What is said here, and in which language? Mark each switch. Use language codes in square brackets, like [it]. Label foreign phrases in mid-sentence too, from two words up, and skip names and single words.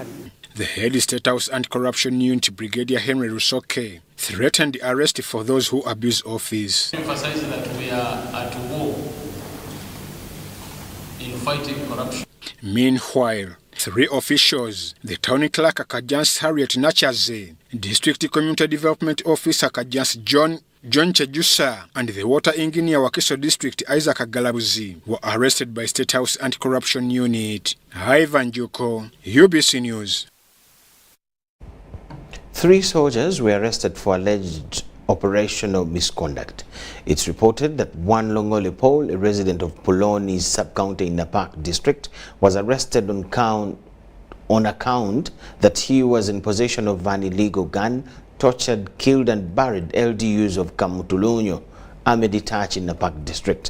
[en] The head State House Anti-Corruption Unit, Brigadier Henry Rusoke, threatened arrest for those who abuse office. Emphasize that we are at war in fighting corruption. Meanwhile, 3 officials, the Town Clerk Akajans Harriet Nachaze, District Community Development Officer Akajans John Chejusa, and the Water Engineer Wakiso District Isaac Galabuzi, were arrested by State House Anti-Corruption Unit. Ivan Juko, UBC News. 3 soldiers were arrested for alleged operational misconduct. It's reported that one Longole Paul, a resident of Puloni sub-county in Napak district, was arrested on account that he was in possession of an illegal gun, tortured, killed and buried LDUs of Kamutulunyo, Amedi Touch in Napak district.